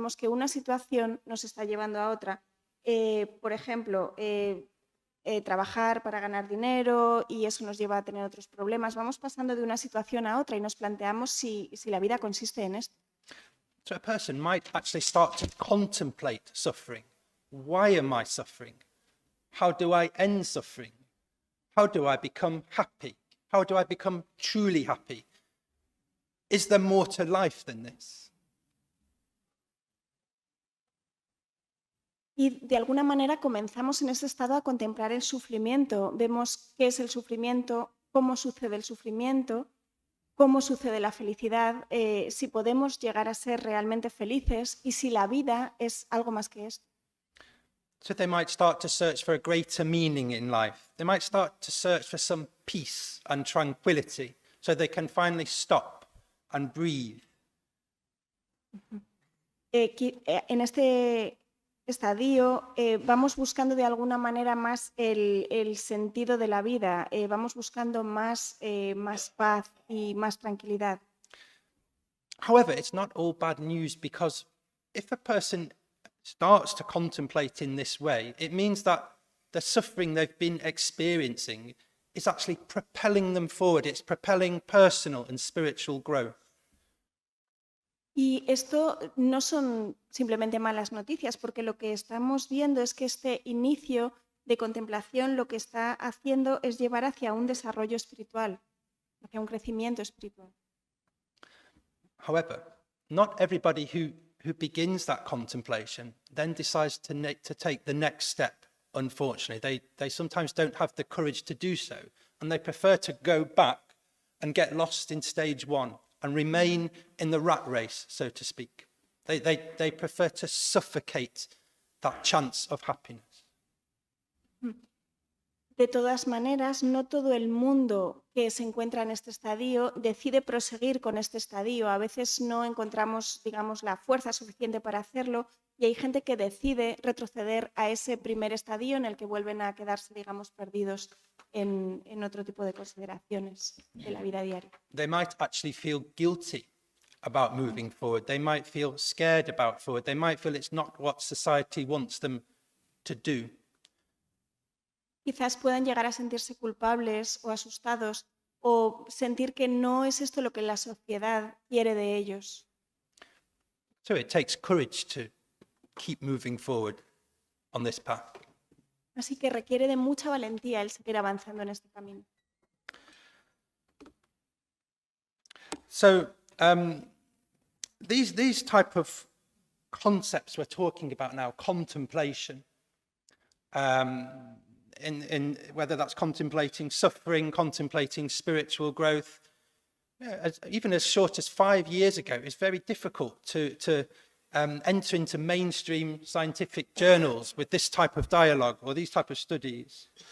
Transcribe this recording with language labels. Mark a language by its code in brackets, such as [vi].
[es] Vemos que una situación nos está llevando a otra. Por ejemplo, trabajar para ganar dinero y eso nos lleva a tener otros problemas. Vamos pasando de una situación a otra y nos planteamos si la vida consiste en esto. [en] So a person might actually start to contemplate suffering. Why am I suffering? how do I end suffering? How do I become happy? How do I become truly happy? Is there more to life than this? [es] Y de alguna manera comenzamos en ese estado a contemplar el sufrimiento. Vemos qué es el sufrimiento, cómo sucede el sufrimiento, cómo sucede la felicidad, si podemos llegar a ser realmente felices y si la vida es algo más que esto. [en] So they might start to search for a greater meaning in life. They might start to search for some peace and tranquility so they can finally stop and breathe. [es] En este estadio vamos buscando de alguna manera más el sentido de la vida, vamos buscando más paz y más tranquilidad. [en] However, it's not all bad news, because if a person starts to contemplate in this way, it means that the suffering they've been experiencing is actually propelling them forward. It's propelling personal and spiritual growth. [es] Y esto no son simplemente malas noticias, porque lo que estamos viendo es que este inicio de contemplación lo que está haciendo es llevar hacia un desarrollo espiritual, hacia un crecimiento espiritual. [en] However, not everybody who begins that contemplation then decides to take the next step, unfortunately. They sometimes don't have the courage to do so, and they prefer to go back and get lost in stage one and remain in the rat race, so to speak. They prefer to suffocate that chance of happiness. [es] De todas maneras, no todo el mundo que se encuentra en este estadio decide proseguir con este estadio. A veces no encontramos, digamos, la fuerza suficiente para hacerlo y hay gente que decide retroceder a ese primer estadio en el que vuelven a quedarse, digamos, perdidos en otro tipo de consideraciones de la vida diaria. [en] They might actually feel guilty about moving forward. They might feel scared about forward. They might feel it's not what society wants them to do. [es] Quizás puedan llegar a sentirse culpables o asustados o sentir que no es esto lo que la sociedad quiere de ellos. [en] So it takes courage to keep moving forward on this path. [es] Así que requiere de mucha valentía el seguir avanzando en este camino. [en] So these type of concepts we're talking about now, contemplation, in whether that's contemplating suffering, contemplating spiritual growth, even as short as 5 years ago, it's very difficult to enter into mainstream scientific journals with this type of dialogue or these type of studies.